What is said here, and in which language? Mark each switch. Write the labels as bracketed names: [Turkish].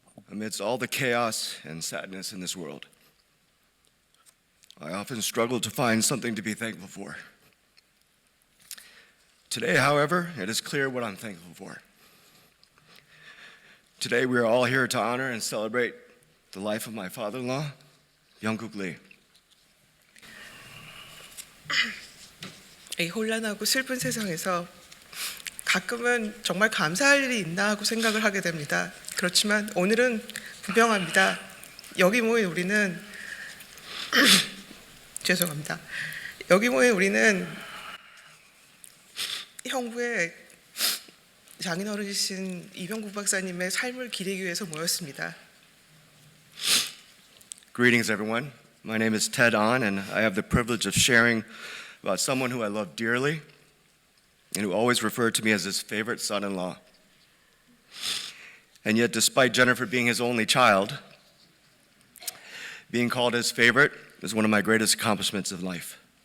[English] Amidst all the chaos and sadness in this world, I often struggle to find something to be thankful for. Today, however, it is clear what I'm thankful for. Today, we are all here to honor and celebrate the life of my father-in-law, Young-Kook Lee. [Korean] 이 혼란하고 슬픈 세상에서 가끔은 정말 감사할 일이 있나 하고 생각을 하게 됩니다. 그렇지만 오늘은 분명합니다. 여기 모인 우리는 죄송합니다. 여기 모인 우리는 형부의 장인어른이신 이병국 박사님의 삶을 기리기 위해서 모였습니다. [English] Greetings, everyone. My name is Ted An, and I have the privilege of sharing about someone who I love dearly and who always referred to me as his favorite son-in-law. And yet, despite Jennifer being his only child, being called his favorite is one of my greatest accomplishments of life.